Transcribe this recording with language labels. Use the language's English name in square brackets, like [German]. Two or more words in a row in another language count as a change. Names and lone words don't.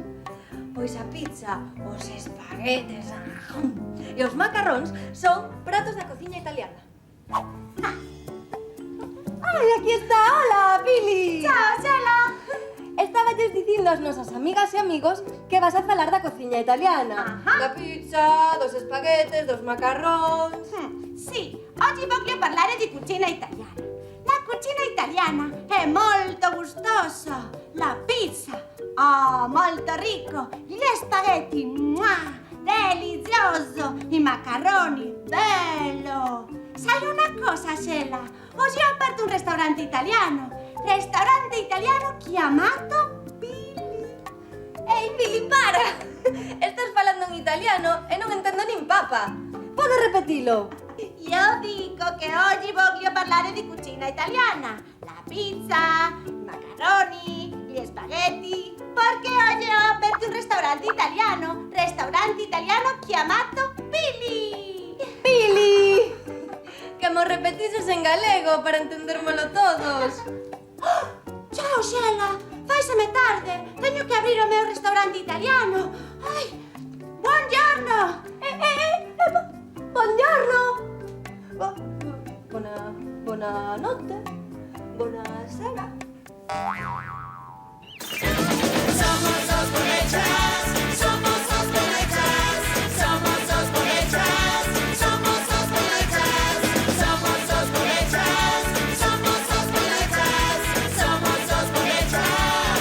[Galician] Pois a pizza, os espaguetes e os macarróns son pratos da cociña italiana. Ai, aquí está! Hola, Pili! Chao, Xela! Estáballes dicindo ás nosas amigas e amigos que vas a falar da cociña italiana. Ajá. Da pizza, dos espaguetes, dos macarróns... Sí, [Italian] oggi voglio parlare di cucina italiana. La cucina italiana è molto gustosa. La pizza, molto ricco. Gli spaghetti, delizioso. I macarroni, bello. Sai una cosa, Xela? Oggi ho aperto un ristorante italiano. Ristorante italiano chiamato Pili. [Galician] Ei, Pili, para! Estás falando en italiano e non entendo nin papa. Podes repetilo? [Italian] Io dico che oggi voglio parlare di cucina italiana. La pizza, i macaroni, gli spaghetti. Perché oggi ho aperto un ristorante italiano. Ristorante italiano chiamato Pili. [Galician] Pili! Que mo repetises en galego para entendérmolo todos. Ciao, Xela. Faiseme tarde. Teño que abrir o meu restaurante italiano. [Italian] Ai, buongiorno. Buongiorno! Buonanotte. Buonasera. [Spanish] Somos los bolechas, somos los bolechas, somos los bolechas, somos los bolechas, somos los bolechas, somos los bolechas, somos los bolechas.